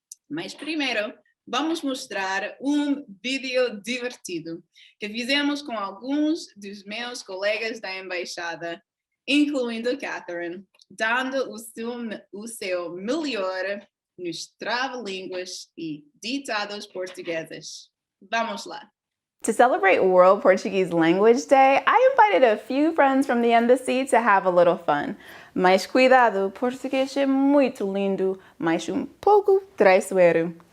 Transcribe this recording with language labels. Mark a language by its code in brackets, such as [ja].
[pt] Mas primeiro, vamos mostrar um vídeo divertido que fizemos com alguns dos meus colegas da embaixada, incluindo Kathryn, dando o seu melhor nos trava-línguas e ditados portugueses. Vamos lá. [en] To celebrate World Portuguese Language Day, I invited a few friends from the embassy to have a little fun. [pt] Mas cuidado, português é muito lindo, mas um pouco traiçoeiro.